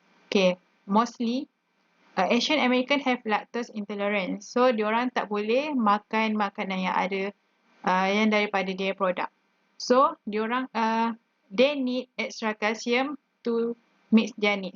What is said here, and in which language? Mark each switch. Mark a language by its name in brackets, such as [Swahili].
[English] Okay, mostly Asian American have lactose intolerance. [Malay] So, diorang tak boleh makan makanan yang ada yang daripada dairy product. [English] So, diorang they need extra calcium to meet their need.